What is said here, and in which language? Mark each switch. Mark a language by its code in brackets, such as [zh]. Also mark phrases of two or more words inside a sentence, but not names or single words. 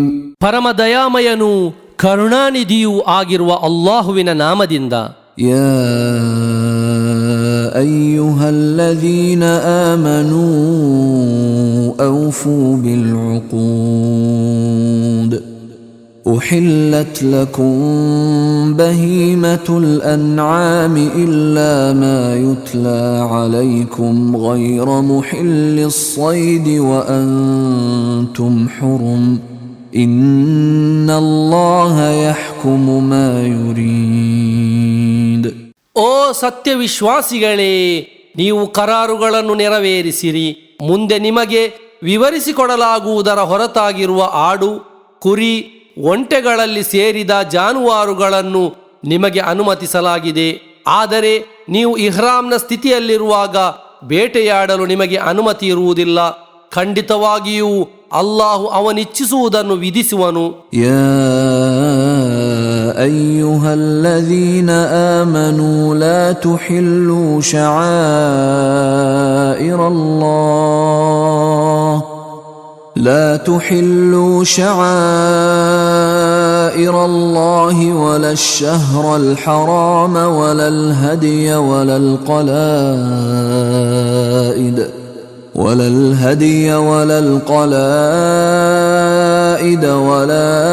[kn] ಪರಮ ದಯಾಮಯನೂ ಕರುಣಾನಿಧಿಯೂ ಆಗಿರುವ ಅಲ್ಲಾಹುವಿನ ನಾಮದಿಂದ. [ar] يا أيها الذين آمنوا أوفوا بالعقود أحلت لكم بهيمة الأنعام إلا ما يتلى عليكم غير محل الصيد وأنتم حرم إن الله يحكم ما يريد. [kn] ಓ ಸತ್ಯವಿಶ್ವಾಸಿಗಳೇ, ನೀವು ಕರಾರುಗಳನ್ನು ನೆರವೇರಿಸಿರಿ. ಮುಂದೆ ನಿಮಗೆ ವಿವರಿಸಿಕೊಡಲಾಗುವುದರ ಹೊರತಾಗಿರುವ ಆಡು, ಕುರಿ, ಒಂಟೆಗಳಲ್ಲಿ ಸೇರಿದ ಜಾನುವಾರುಗಳನ್ನು ನಿಮಗೆ ಅನುಮತಿಸಲಾಗಿದೆ. ಆದರೆ ನೀವು ಇಹ್ರಾಮ್ನ ಸ್ಥಿತಿಯಲ್ಲಿರುವಾಗ ಬೇಟೆಯಾಡಲು ನಿಮಗೆ ಅನುಮತಿ ಇರುವುದಿಲ್ಲ. ಖಂಡಿತವಾಗಿಯೂ ಅಲ್ಲಾಹು ಅವನಿಚ್ಛಿಸುವುದನ್ನು ವಿಧಿಸುವನು. [ar] يا أيها الذين آمنوا لا تحلوا شعائر الله لا تحلوا شعائر الله ولا الشهر الحرام ولا الهدي ولا القلائد ولا